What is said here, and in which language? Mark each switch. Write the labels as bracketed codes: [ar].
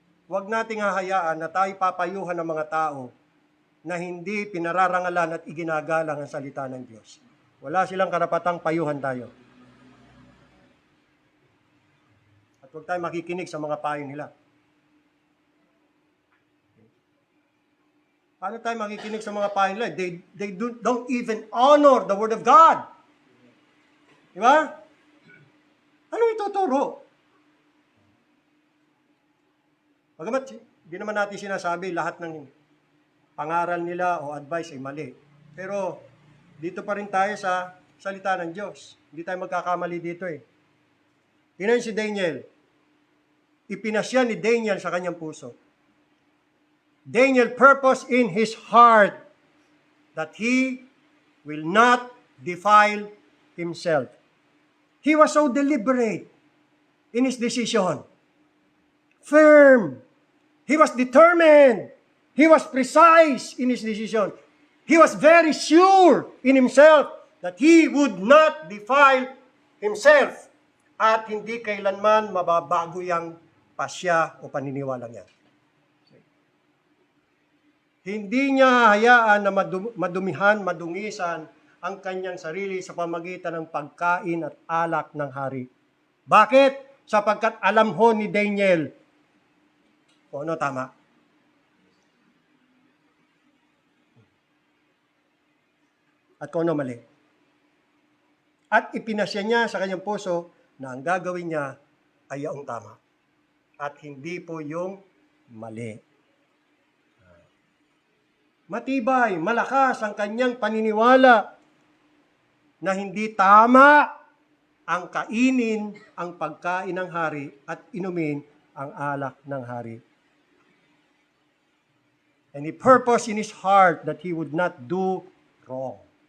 [tl] Huwag nating hahayaan na tayo papayuhan ng mga tao na hindi pinararangalan at iginagalang ang salita ng Diyos. Wala silang karapatang payuhan tayo. At huwag tayo makikinig sa mga payo nila. Paano tayo makikinig sa mga payo nila? [en] They don't even honor the Word of God. [tl] Di ba? Ano ituturo? Bagamat, di naman natin sinasabi lahat ng pangaral nila o advice ay mali. Pero, dito pa rin tayo sa salita ng Diyos. Hindi tayo magkakamali dito eh. Tingnan si Daniel. Ipinasya ni Daniel sa kanyang puso. [en] Daniel purposed in his heart that he will not defile himself. He was so deliberate in his decision. Firm. He was determined. He was precise in his decision. He was very sure in himself that he would not defile himself at hindi kailanman mababago yung pasya o paniniwala niya. [tl] Hindi niya hayaan na madungisan ang kanyang sarili sa pamagitan ng pagkain at alak ng hari. Bakit? Sapagkat alam ho ni Daniel kung ano tama. At kung ano mali. At ipinasya niya sa kanyang puso na ang gagawin niya ay ang tama. At hindi po yung mali. Matibay, malakas ang kanyang paniniwala na hindi tama ang kainin ang pagkain ng hari at inumin ang alak ng hari. [en] And he purposed in his heart that he would not do wrong.